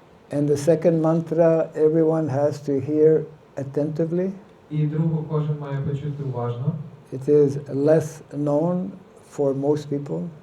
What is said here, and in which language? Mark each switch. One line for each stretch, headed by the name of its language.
English: And the second mantra everyone has to hear attentively.
Ukrainian: І другу кожен має почути уважно.
English: It is less known for most people,